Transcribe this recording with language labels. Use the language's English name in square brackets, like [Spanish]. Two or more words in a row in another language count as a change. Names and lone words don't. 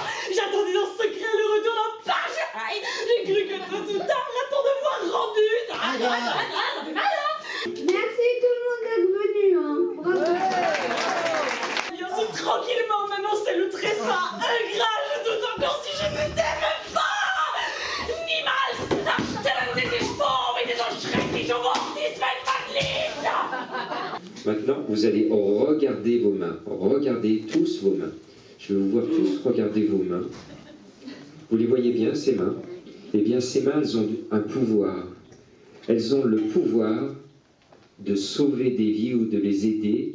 [French] J'attendais dans ce secret le retour d'un page. J'ai cru que tout à l'heure, l'attend de voir rendu. Ça fait mal, hein? Merci tout le monde d'être venu, hein. Bravo. Bien sûr, tranquillement, maintenant c'est le tressa. Ingrat, je doute encore si je ne t'aime pas. [German] Niemals. Stellen Sie sich vor, wie dieser schreckliche Wort ist, mein Mann. [French] Maintenant, vous allez regarder vos mains. Regardez tous vos mains. Je vais vous voir tous regarder vos mains. Vous les voyez bien, ces mains? Eh bien, ces mains, elles ont un pouvoir. Elles ont le pouvoir de sauver des vies ou de les aider.